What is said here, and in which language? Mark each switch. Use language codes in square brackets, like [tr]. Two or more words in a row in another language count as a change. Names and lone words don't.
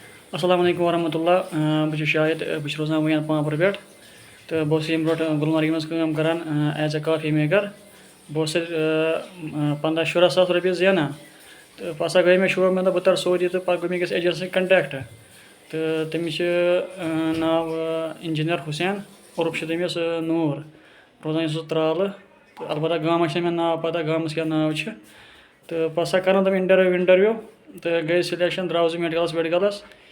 [ar] السلام علیکم ورحمۃ اللہ [ks] بہٕ چھُس شاہد بہٕ چھُس روزان وٕنۍ پامپور پٮ۪ٹھ تہٕ بہٕ اوسُس ییٚمہِ برونٛٹھ گُلمرگہِ منٛز کٲم کَران [en] as a coffee maker [ks] بہٕ اوسُس تَتہِ 15-16 ساس رۄپیہِ زینان تہٕ پَتہٕ ہَسا گٔے مےٚ شوق مےٚ دوٚپ بہٕ تَرٕ سعودی تہٕ پَتہٕ گوٚو مےٚ أکِس ایجنٛٹ سۭتۍ کَنٹیکٹ تہٕ تٔمِس چھِ ناو اِنجیٖنَر حُسین عرف چھُ تٔمِس نوٗر روزان چھُ سُہ ترٛالہٕ تہٕ البتہ گامَس چھِ مےٚ ناو پَتہ گامَس کیٛاہ ناو چھِ تہٕ پَتہٕ ہَسا کَران تِم اِنٹَروِو تہٕ گٔے سِلیکشَن درٛاوُس بہٕ میڈِکَلَس